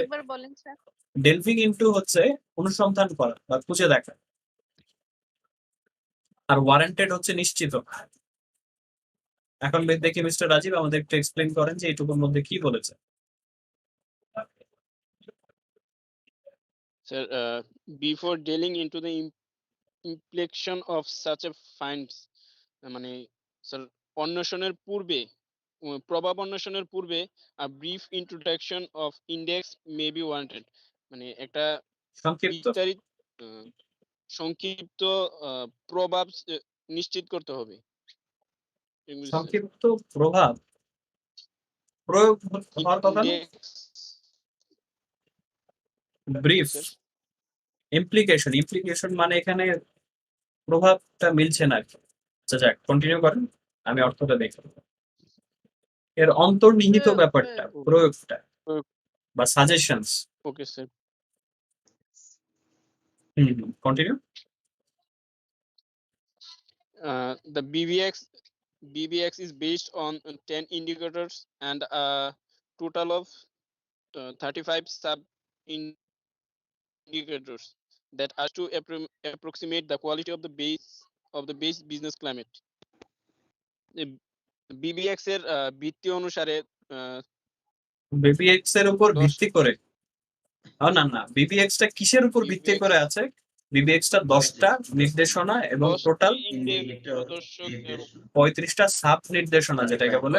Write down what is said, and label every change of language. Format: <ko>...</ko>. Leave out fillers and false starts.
<bn>আরেকবার বলেন sir. Delving into হচ্ছে অনুসন্ধান করা বা খুঁজে দেখা, আর ওয়ারেন্টেড হচ্ছে নিশ্চিত। এখন দেখি মিস্টার রাজীব আমাদের একটু এক্সপ্লেন করেন যে এইটুকুর মধ্যে কি বলেছে।</bn> <en>Sir, before delving into the implication of such a finds,</en> <bn>মানে স্যার অন্বেষণের পূর্বে,</bn> <en>প্রভাব অন্বেষণের পূর্বে a brief introduction of index may be warranted,</en> <bn>মানে একটা সংক্ষিপ্ত, বিস্তারিত সংক্ষিপ্ত প্রভাব নিশ্চিত করতে হবে। সংক্ষিপ্ত প্রভাব প্রয়োগ হওয়ার কথা না, ব্রিফ। ইমপ্লিকেশন, ইমপ্লিকেশন মানে এখানে প্রভাবটা মিলছে না আর কি। আচ্ছা যাক, কন্টিনিউ করেন, আমি অর্থটা দেখি। এর অন্তর্নিহিত ব্যাপারটা, প্রয়োগটা বা suggestions. Okay sir. Continue.</bn> <en>The BBX is based on 10 indicators and a total of 35 sub indicators that are to approximate the quality of the base business climate.</en> <bn>BBX এর ভিত্তি অনুসারে বিবিএক্স এর উপর 10 ভিত্তি করে না না, বিবিএক্স টা কিসের উপর ভিত্তি</bn> <en>BBX</en> <bn>করে আছে? বিবিএক্স টা 10টা নির্দেশনা এবং 10টি টোটাল ইন্ডেক্স প্রদর্শক এবং 35টা সাব নির্দেশনা, যেটাকে বলে</bn>